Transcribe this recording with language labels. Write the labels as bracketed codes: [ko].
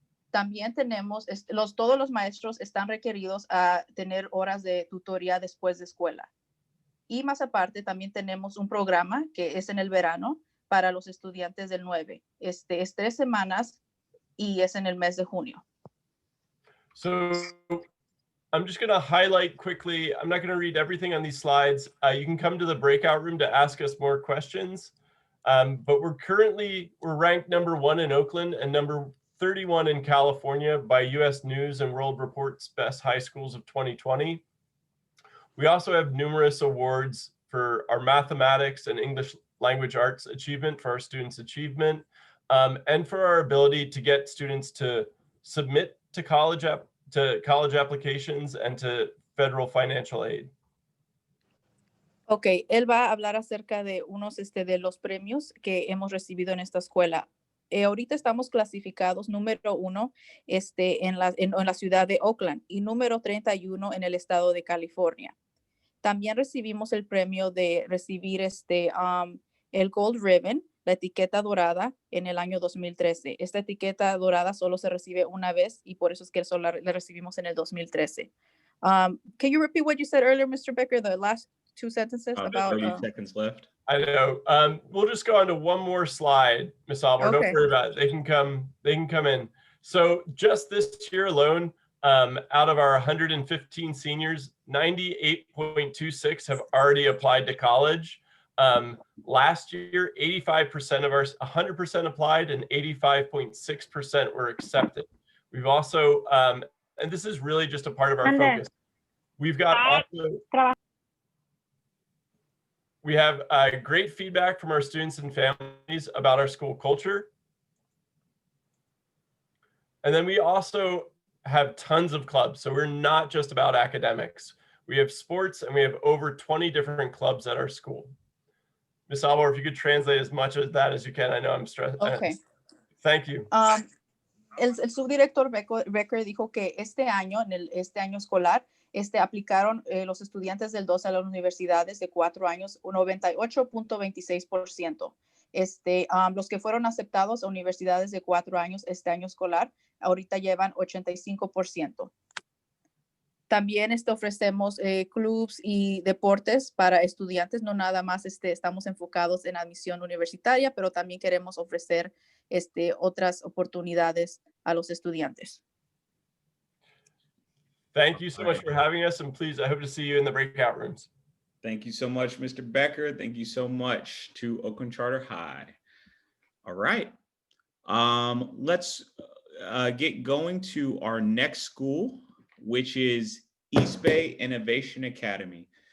[es] También tenemos, todos los maestros están requeridos a tener horas de tutoría después de escuela. Y más aparte, también tenemos un programa que es en el verano para los estudiantes del 9. Es 3 semanas y es en el mes de junio. [en] So I'm just going to highlight quickly. I'm not going to read everything on these slides. You can come to the breakout room to ask us more questions. But we're ranked number 1 in Oakland and number 31 in California by US News and World Report's Best High Schools of 2020. We also have numerous awards for our mathematics and English language arts achievement, for our students' achievement, and for our ability to get students to submit to college applications and to federal financial aid. [es] Ok, él va a hablar acerca de unos de los premios que hemos recibido en esta escuela. Ahorita estamos clasificados número 1 en la ciudad de Oakland y número 31 en el estado de California. También recibimos el premio de recibir el Gold Ribbon, la etiqueta dorada, en el año 2013. Esta etiqueta dorada solo se recibe una vez y por eso es que solo la recibimos en el 2013. [en] Can you repeat what you said earlier, Mr. Becker, the last 2 sentences about 30 seconds left. I know. We'll just go on to one more slide, Ms. Alvar. Okay. Don't worry about it. They can come in. So just this year alone, out of our 115 seniors, 98.26 have already applied to college. Last year, 85% of ours, 100% applied and 85.6% were accepted. We've also, and this is really just a part of our focus. We've got also, we have great feedback from our students and families about our school culture. And then we also have tons of clubs. So we're not just about academics. We have sports and we have over 20 different clubs at our school. Ms. Alvar, if you could translate as much of that as you can. I know I'm stressed. Okay. Thank you. [es] El subdirector Becker dijo que este año escolar, aplicaron los estudiantes del 2 a las universidades de 4 años, un 98.26%. Los que fueron aceptados a universidades de 4 años este año escolar, ahorita llevan 85%. También ofrecemos clubs y deportes para estudiantes, no nada más estamos enfocados en admisión universitaria, pero también queremos ofrecer otras oportunidades a los estudiantes. [en] Thank you so much for having us, and please, I hope to see you in the breakout rooms. Thank you so much, Mr. Becker. Thank you so much to Oakland Charter High. All right. Let's get going to our next school, which is East Bay Innovation Academy.